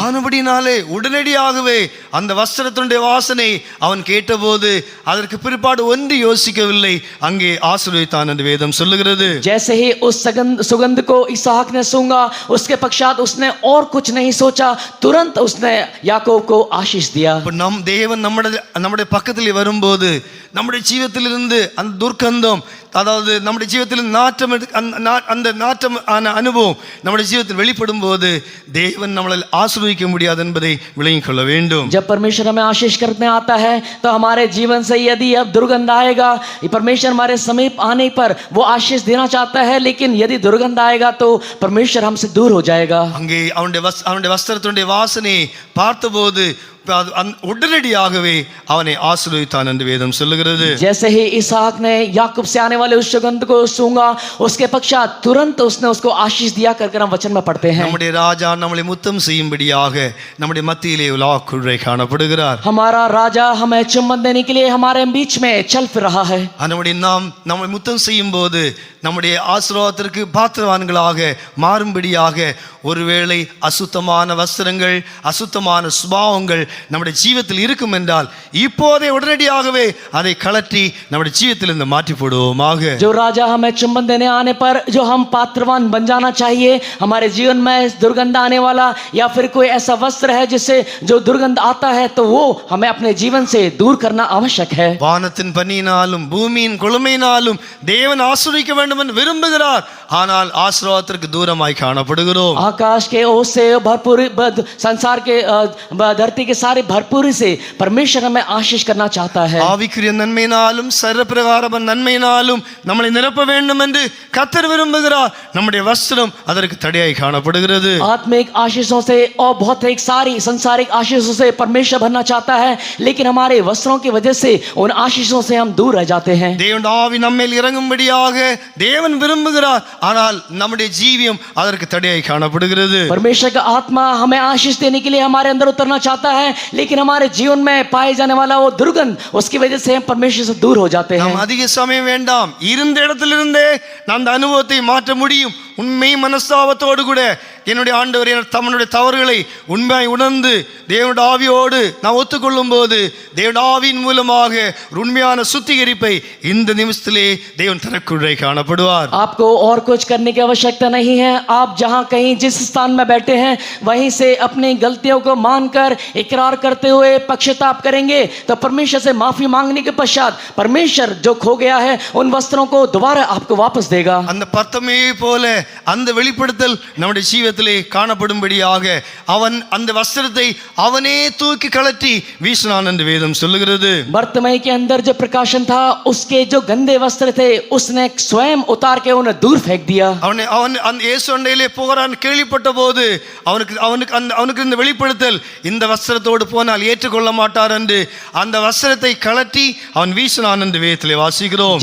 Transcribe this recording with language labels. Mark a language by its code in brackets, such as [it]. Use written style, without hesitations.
[ta] ஆனபடினாலே உடனடியாகவே அந்த வஸ்திரத்தினுடைய வாசனை அவன் கேட்டபோது அதற்கு பிற்பாடு ஒன்று யோசிக்கவில்லை, அங்கே ஆசீர்வதித்தான் என்று வேதம் சொல்லுகிறது. [hi] जैसे ही उस सुगंध को इसहाक ने सूंघा उसके पश्चात उसने और कुछ नहीं सोचा, तुरंत उसने याकूब को आशीष दिया. [ta] நம் தேவன் நம்முடைய பக்கத்திலே வரும்போது நம்முடைய ஜீவிதத்திலிருந்து அந்த துர்க்கந்தம், அதாவது நம்முடைய ஜீவிதத்தில் நாற்றம் அந்த நாற்றம் அனுபவம் நம்முடைய ஜீவிதத்தில் வெளிப்படும் போது தேவன் நம்மளை ஆசீர்வதிக்க முடியாது என்பதை விளங்கிக் கொள்ள வேண்டும். [hi] जब परमेश्वर हमें आशीष करने आता है तो हमारे जीवन से यदि अब दुर्गंध आएगा, परमेश्वर हमारे समीप आने पर वो आशीष देना चाहता है, लेकिन यदि दुर्गंध आएगा तो परमेश्वर हमसे दूर हो जाएगा. [ta] அங்கே அவனுடைய வஸ்திரத்தினுடைய வாசனை பார்த்தபோது உடனடியாகவே அவனை ஆசீர்வதித்தான் என்று வேதம் சொல்லுகிறது. [hi] जैसे ही इसहाक ने याकूब से आने वाले उस सुगंध को सूंघा उसके पश्चात तुरंत उसने उसको आशीष दिया करके हम वचन में पढ़ते हैं. [ta] நம்முடைய ராஜா நம்மளை முத்தம் செய்யும்படியாக நம்முடைய மத்தியிலே உலாவுக்குள்ளே காணப்படுகிறார். [hi] हमारा राजा हमें चुम्बन देने के लिए हमारे बीच में चल फिर रहा है. [ta] நம்மை முத்தம் செய்யும் போது நம்முடைய ஆசீர்வாதத்திற்கு பாத்திரவான்களாக மாறும்படியாக ஒருவேளை அசுத்தமான வஸ்திரங்கள், அசுத்தமான சுபாவங்கள் நம்முடைய ஜீவிதத்தில் இருக்கும் என்றால் இப்போதே உடனடியாகவே அதை கலற்றி நம்முடைய ஜீவிதத்தில் இருந்து மாற்றி போடுவோமாக. [hi] जो राजा हमें चुम्बन देने आने पर जो हम पात्रवान बन जाना चाहिए, हमारे जीवन में दुर्गंध आने वाला या फिर कोई ऐसा वस्त्र है जिससे जो दुर्गंध आता है तो वो हमें अपने जीवन से दूर करना आवश्यक है. [ta] வானத்தின் பனியினாலும் பூமியின் கொழுமையினாலும் தேவன் ஆசீர்வதிக்க வேண்டும் என்று விரும்புகிறார். ஆனால் ஆசீர்வாதத்திற்கு தூரமாய் காணப்படுகிறோம். [hi] आकाश के ओस से भरपूर संसार के धरती के सारे भरपूरी से परमेश्वर हमें आशीष करना चाहता है. [ta] ஆவிக்குரிய நன்மையினாலும் சரீரப்பிரகார நன்மையினாலும் நம்மளை நிரப்ப வேண்டும் என்று கர்த்தர் விரும்புகிறார். நம்முடைய வஸ்திரம் அதற்கு தடையாய் காணப்படுகிறது. [hi] आत्मिक आशीषों से और भौतिक सारी संसारिक आशीषों से परमेश्वर भरना चाहता है, लेकिन हमारे वस्त्रों की वजह से उन आशीषों से हम दूर रह जाते हैं. [ta] தேவனுடைய ஆவி நம்மேல் இறங்கும்படியாக தேவன் விரும்புகிறார். ஆனால் நம்முடைய ஜீவியம் அதற்கு தடையாய் காணப்படுகிறது. [hi] परमेश्वर का आत्मा हमें आशीष देने के लिए हमारे अंदर उतरना चाहता है, लेकिन हमारे जीवन में पाए जाने वाला वो दुर्गंध उसकी वजह से हम परमेश्वर से दूर हो जाते हैं. [ta] நாம் அதிக சமயம் வேண்டாம், இருந்த இடத்திலிருந்தே நாம் அந்த அனுபவத்தை மாற்ற முடியும். உண்மை மனஸ்தாபத்தோடு கூட என்னுடைய ஆண்டவர் தம்முடைய தவறுகளை உண்மையாய் உணர்ந்து தேவனுடைய ஆவியோடு நான் ஒத்துக்கொள்ளும் போது தேவனுடைய ஆவியின் மூலமாக உண்மையான சுத்திகரிப்பை இந்த நிமிஷத்திலே தேவன் தனக்குள்ளே காணப்படுவார். [hi] आपको और कुछ करने की आवश्यकता नहीं है. आप जहां कहीं जिस स्थान में बैठे हैं वहीं से अपनी गलतियों को मानकर इकरार करते हुए पश्चाताप करेंगे तो परमेश्वर से माफी मांगने के पश्चात परमेश्वर जो खो गया है उन वस्त्रों को दोबारा आपको वापस देगा. [ta] அந்த பர்த்தமே போல அந்த வெளிப்படுத்தல் நம்முடைய ஜீவிதத்தில் இடத்திலே காணப்படும்படியாக அவன் அந்த வஸ்திரத்தை அவனே தூக்கி கழற்றி வீசினான் என்று வேதம் சொல்லுகிறது. [hi] बर्तमई के अंदर जो प्रकाशन था, उसके जो गंदे वस्त्र थे उसने स्वयं उतार के उन्हें दूर फेंक दिया. [ta] அவன் இயேசு அண்டையிலே போகிறான் கேள்விப்பட்ட போது அவனுக்கு இந்த வெளிப்படுத்தல், இந்த வஸ்திரத்தோடு போனால் ஏற்றுக்கொள்ள மாட்டார் என்று அந்த வஸ்திரத்தை கழற்றி அவன் வீசினான் என்று வேதத்திலே வாசிக்கிறோம்.